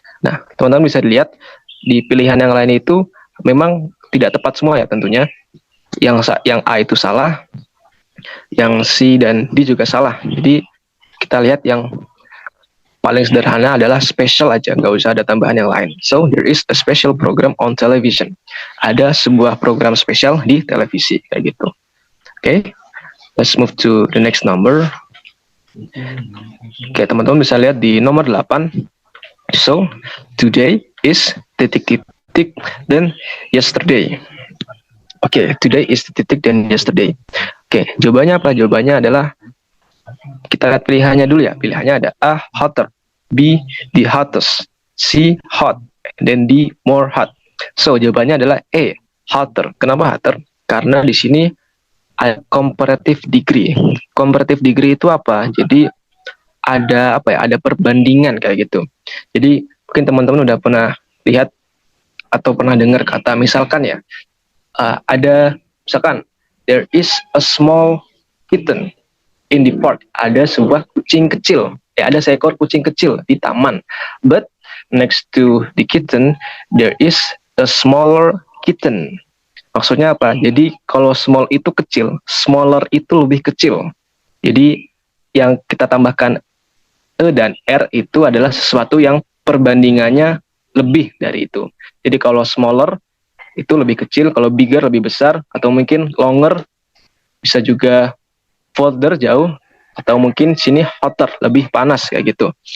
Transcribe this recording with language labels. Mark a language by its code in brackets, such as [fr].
[id] Nah, teman-teman bisa dilihat di pilihan yang lain itu memang tidak tepat semua ya tentunya. Yang A itu salah, yang C dan D juga salah. Jadi, kita lihat yang paling sederhana adalah special aja, nggak usah ada tambahan yang lain. [en] So, there is a special program on television. [id] Ada sebuah program spesial di televisi, kayak gitu. [en] Oke, let's move to the next number. [id] Oke, teman-teman bisa lihat di nomor 8. [en] So, today is [id] titik-titik dan yesterday. [en] Oke, today is [id] titik dan [en] yesterday. [id] Oke, jawabannya apa? Jawabannya adalah kita lihat pilihannya dulu ya. Pilihannya ada A, hotter, B, the hottest, C, hot, dan D, more hot. So, jawabannya adalah A, hotter. Kenapa hotter? Karena di sini ada comparative degree. Comparative degree itu apa? Jadi ada ada perbandingan kayak gitu. Jadi mungkin teman-teman udah pernah lihat atau pernah dengar kata misalkan ya, ada misalkan [en] there is a small kitten in the park. [id] Ada sebuah kucing kecil. Ada seekor kucing kecil di taman. [en] But next to the kitten there is a smaller kitten. [id] Maksudnya apa? Jadi kalau small itu kecil, smaller itu lebih kecil. Jadi yang kita tambahkan E dan R itu adalah sesuatu yang perbandingannya lebih dari itu. Jadi kalau smaller itu lebih kecil, kalau bigger lebih besar, atau mungkin longer bisa juga further jauh, atau mungkin sini hotter lebih panas kayak gitu.